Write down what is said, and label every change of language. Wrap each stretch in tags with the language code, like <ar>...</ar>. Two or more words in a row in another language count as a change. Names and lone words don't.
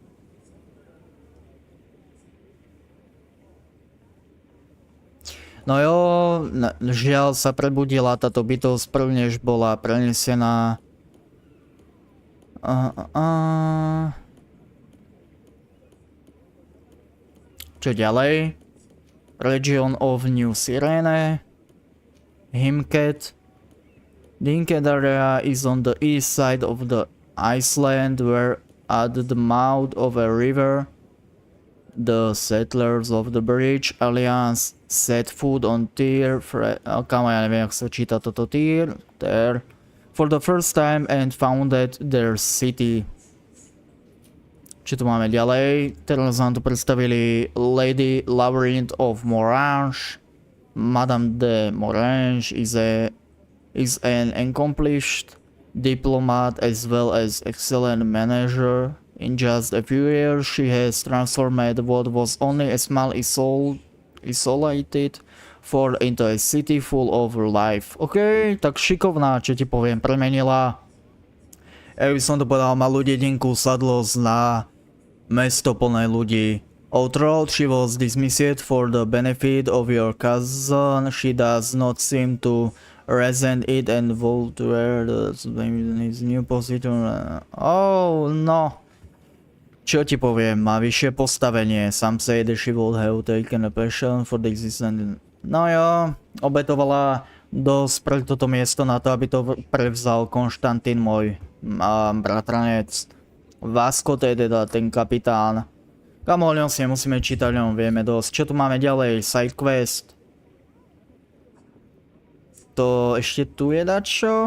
<sk>No jo, žiaľ sa prebudila táto bytosť prv, než bola prenesená. Čo ďalej?</sk> <en>Region of New Sirene. Himket. The Himket area is on the east side of the Iceland, where at the mouth of a river, the settlers of the Bridge Alliance set foot on Teer,</en> <sk>ja neviem, jak sa číta toto Teer,</sk> <en>for the first time and founded their city.</en> <sk>Čo tu máme ďalej? Teraz nám tu predstavili Lady Labyrinth of Morange.</sk> <en>Madame de Morange is an accomplished diplomat as well as excellent manager. In just a few years, she has transformed what was only a small isolated fort into a city full of life.</en> <sk>OK, tak šikovná, čo ti poviem, premenila. Ja by som to povedal, malú dedinku Sadlos na mesto plné ľudí.</sk> <en>Although she was dismissed for the benefit of your cousin, she does not seem to resent it and vote to wear his new position. Oh no.</en> <sk>Čo ti poviem, má vyššie postavenie.</sk> <en>Some say that she would have taken a passion for the existence.</en> <sk>No jo, obetovala dosť pre toto miesto na to, aby to prevzal Konštantín, môj bratranec. Vasco, to je teda ten kapitán. Kamo, o ňom si nemusíme čítať, o ňom vieme dosť. Čo tu máme ďalej?</sk> <en>Side quest.</en> <sk>To ešte tu je dačo?</sk>